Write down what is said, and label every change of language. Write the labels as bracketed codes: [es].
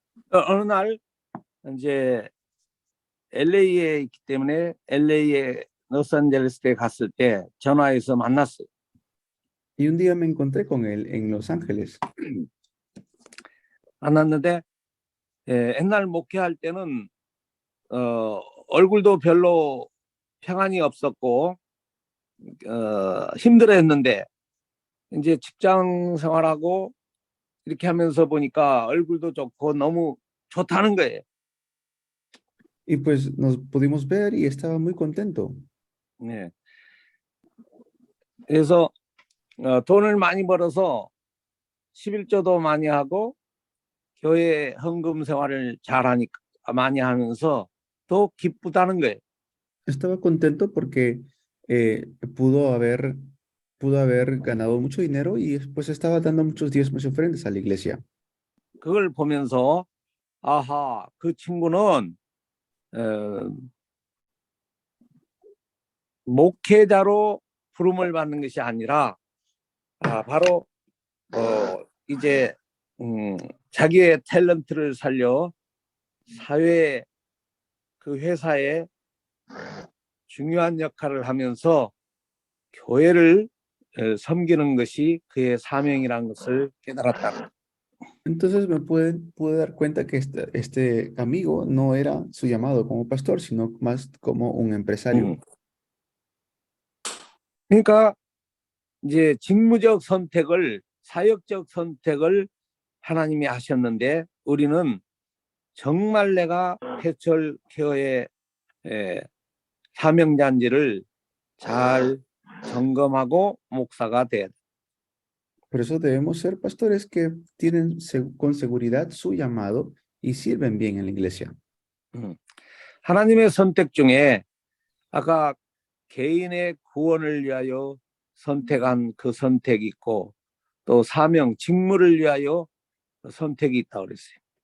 [ko] 어느 날 이제 LA에 있기 때문에 LA에 로스앤젤레스에 갔을 때 전화해서 만났어요. [es] Y un día me encontré con él en Los Ángeles. [ko] 만났는데 옛날 목회할 때는 얼굴도 별로 평안이 없었고 힘들어했는데 이제 직장 생활하고 이렇게 하면서 보니까 얼굴도 좋고 너무 좋다는 거예요. [es] Y pues nos pudimos ver y estaba muy contento. [ko] 네. 그래서 돈을 많이 벌어서 11조도 많이 하고 교회 헌금 생활을 잘하니까 많이 하면서 더 기쁘다는 거예요. [es] Estaba contento porque pudo haber ganado mucho dinero y pues estaba dando muchos diezmos y ofrendas a la iglesia. [ko] 그걸 보면서 아하, 그 친구는 목회자로 부름을 받는 것이 아니라 바로 이제 자기의 탤런트를 살려 사회에 그 회사에 중요한 역할을 하면서 교회를 섬기는 것이 그의 사명이라는 것을 깨달았다. [es] Entonces me pude dar cuenta que este amigo no era su llamado como pastor, sino más como un empresario. [ko] 그러니까 이제 직무적 선택을, 사역적 선택을 하나님이 하셨는데 우리는 정말 내가 패철 케어의 사명자인지를 잘 점검하고 목사가 돼야 돼. [es] Por eso debemos ser pastores que tienen con seguridad su llamado y sirven bien en la iglesia. [ko] 하나님의 선택 중에 아까 개인의 구원을 위하여 선택한 그 선택이 있고 또 사명, 직무를 위하여 선택이 있다고 그랬어요.